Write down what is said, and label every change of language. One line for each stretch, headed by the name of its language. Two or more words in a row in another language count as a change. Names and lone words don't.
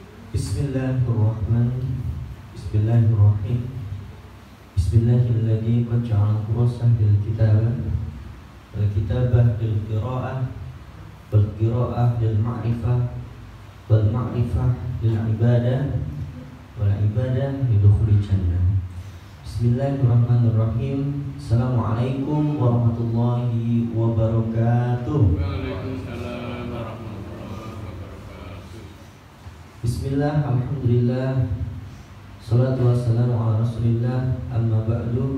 Arabic: بسم الله الرحمن الرحيم. بسم الله الذي قد جعل القرآن بالكتابة والكتابة للقراءة والقراءة للمعرفة والمعرفة للعبادة والعبادة لدخول جنة. بسم الله الرحمن الرحيم. السلام عليكم ورحمة الله وبركاته. وعليكم السلام ورحمة الله وبركاته. بسم الله، الحمد لله، صلاة والسلام على رسول الله، أما بعد.